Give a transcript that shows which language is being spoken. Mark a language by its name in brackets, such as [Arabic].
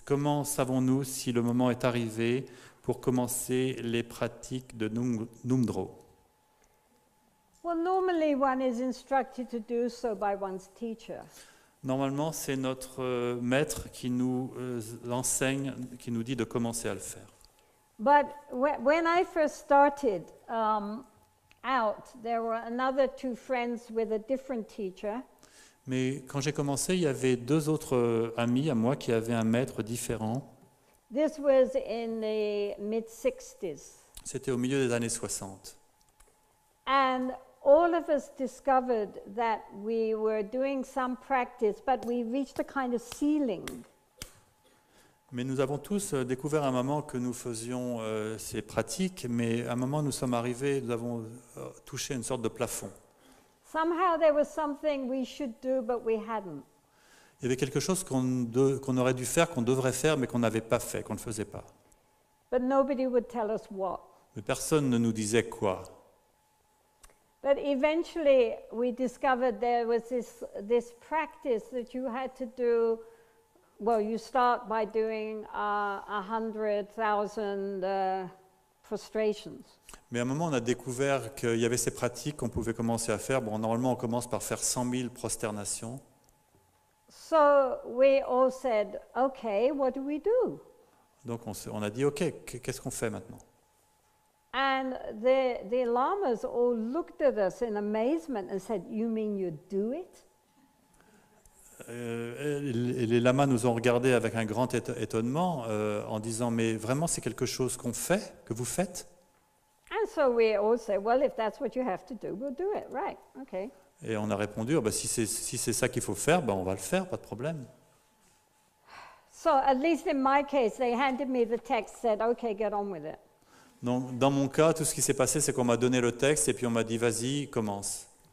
[French] Comment savons-nous si le moment est arrivé pour commencer les pratiques de Nyungdro? [English] Well, normally one is instructed to do so by one's teacher. [French] Normalement, c'est notre maître qui nous enseigne, qui nous dit de commencer à le faire. [English] But when I first started out, there were another two friends with a different teacher. [French] Mais quand j'ai commencé, il y avait deux autres amis à moi qui avaient un maître différent. [English] This was in the mid-60s. [French] C'était au milieu des années 60. [English] And all of us discovered that we were doing some practice, but we reached a kind of ceiling. [French] Mais nous avons tous découvert à un moment que nous faisions ces pratiques, mais à un moment nous sommes arrivés, nous avons touché une sorte de plafond. [English] Somehow there was something we should do, but we hadn't. [French] Il y avait quelque chose qu'on aurait dû faire, qu'on devrait faire, mais qu'on n'avait pas fait, qu'on ne faisait pas. [English] But nobody would tell us what. [French] Mais personne ne nous disait quoi. [English] But eventually we discovered there was this practice that you had to do. Well, you start by doing 100,000 prostrations. [French] Mais à un moment, on a découvert qu'il y avait ces pratiques qu'on pouvait commencer à faire. Bon, normalement, on commence par faire 100 000 prosternations. [English] So we all said, okay, what do we do? [French] Donc on a dit, ok, qu'est-ce qu'on fait maintenant? [English] And the lamas all looked at us in amazement and said, you mean you do it? [French] Les lamas nous ont regardés avec un grand étonnement en disant, mais vraiment c'est quelque chose qu'on fait, que vous faites? [English] And so we all said, well, if that's what you have to do, we'll do it, right, okay. [French] Et on a répondu, oh, bah, si c'est ça qu'il faut faire, bah, on va le faire, pas de problème. [English] So at least in my case, they handed me the text, said, okay, get on with it. [French] Donc, dans mon cas, tout ce qui s'est passé, c'est qu'on m'a donné le texte et puis on m'a dit, vas-y, commence.